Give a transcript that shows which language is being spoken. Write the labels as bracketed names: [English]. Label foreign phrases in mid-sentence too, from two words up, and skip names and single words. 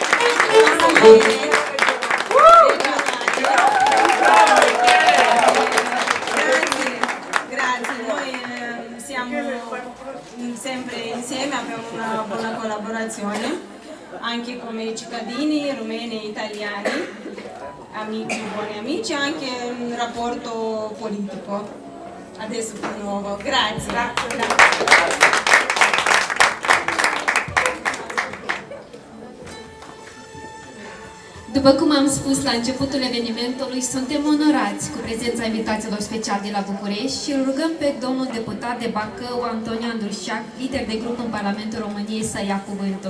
[Italian] Grazie, noi siamo sempre insieme, abbiamo una buona collaborazione anche come cittadini rumeni e italiani, amici, buoni amici, anche un rapporto politico, adesso più nuovo. Grazie. [Romanian] După cum am spus la începutul evenimentului, suntem onorați cu prezența invitaților speciali de la București și îl rugăm pe domnul deputat de Bacău, Antonian Durșac, lider de grup în Parlamentul României, să ia cuvântul.